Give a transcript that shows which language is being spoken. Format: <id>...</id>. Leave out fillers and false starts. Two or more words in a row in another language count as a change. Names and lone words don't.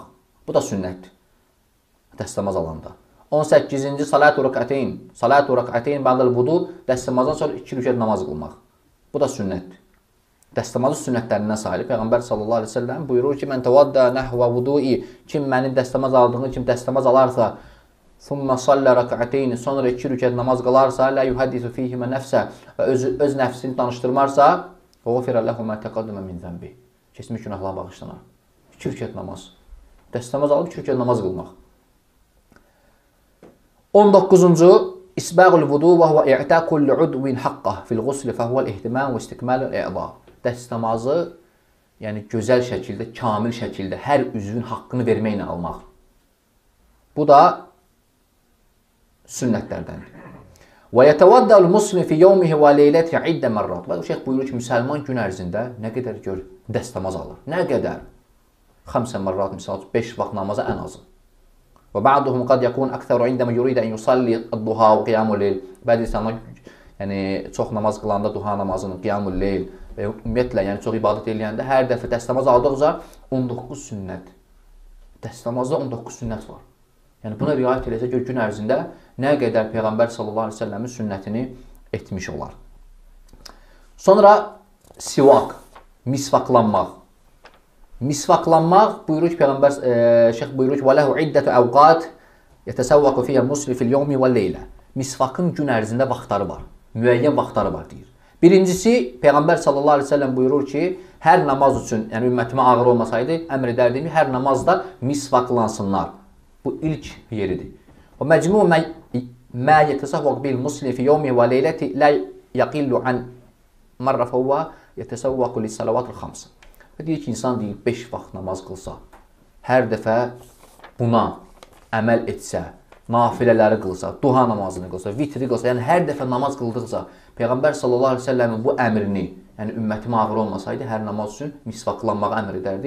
<az>Bu da sünnətdir, dəstəmaz alanda. 18-ci,</az> <ar>صلاة ركعتين بعد الوضوء,</ar> <az>dəstəmazdan sonra 2 rükət namaz qılmaq. Bu da sünnətdir. Dəstəmazın sünnətlərindən sayılır. Peyğəmbər</az> <ar>صلى الله عليه وسلم</ar> <az>buyurur ki,</az> <ar>"من توضأ نحو وضوئي."</ar> <az>Kim mənim dəstəmaz aldığım kimi dəstəmaz alarsa,</az> <ar>"ثم صلى ركعتين."</ar> <az>Sonra 2 rükət namaz qılarsa,</az> <ar>"لا يحدث فيهما نفسه."</ar> <az>Və öz nəfsini danışdırmarsa,</az> <ar>"غفر له ما تقدم من ذنبه."</ar> <az>Keçmiş günahlar bağışlanar. 2 rükət namaz. Dəstəmaz alıb 2 rükət namaz qılmaq.</az> <ar>19-cu, إسباغ الوضوء وهو إعطاء كل عضو حقه في الغسل فهو الاهتمام واستكمال الأعضاء.</ar> <az>Dəstəmazı, yəni gözəl şəkildə, kamil şəkildə hər üzvün haqqını verməklə almaq. Bu da sünnətlərdəndir.</az> <ar>ويتوضأ المسلم في يومه وليلته عدة مرات.</ar> <az>Və şeyx buyurur ki, müsəlman gün ərzində nə qədər gör dəstəmaz alır. Nə qədər? 5 mərrat, misal 5 vaxt namaza ən azı.</az> <ar>وبعضهم قد يكون أكثر عندما يريد أن يصلي الضحى وقيام الليل.</ar> <az>Bəzi insanlar yəni çox namaz qılanda duha namazını,</az> <ar>قيام الليل</ar> <az>və ümumiyyətlə yəni çox ibadət edəndə hər dəfə dəstəmaz aldıqca 19 sünnət. Dəstəmazda 19 sünnət var. Yəni buna riayət edəcək ki, gün ərzində nə qədər Peyğəmbər</az> <ar>صلى الله عليه وسلم</ar> <az>sünnətini etmiş olar. Sonra sivak, misvaklanmaq. Misvaklanmaq buyurur ki, Peyğəmbər şeyx buyurur ki,</az> <ar>"وله عدة أوقات يتسوك فيها المسلم في اليوم والليلة."</ar> <az>Misvakın gün ərzində vaxtları var. Müəyyən vaxtları var deyir. Birincisi, Peyğəmbər</az> <ar>صلى الله عليه وسلم</ar> <az>buyurur ki, hər namaz üçün, yəni ümmətimə ağır olmasaydı, əmr edərdim ki, hər namazda misvaklansınlar. Bu ilk yeridir.</az> <ar>ومجموع ما يتسوك به المسلم في يوم وليلة لا يقل عن مرة فهو يتسوك للصلوات الخمس.</ar> <az>Və deyir ki, insan deyir 5 vaxt namaz qılsa, hər dəfə buna əməl etsə, nafilələri qılsa, duha namazını qılsa, vitri qılsa, yəni hər dəfə namaz qıldıqca Peyğəmbər</az> <ar>صلى الله عليه وسلم</ar> <az>bu əmrini, yəni ümmətimə ağır olmasaydı, hər namaz üçün misvaklanmağı əmr edərdim.</az>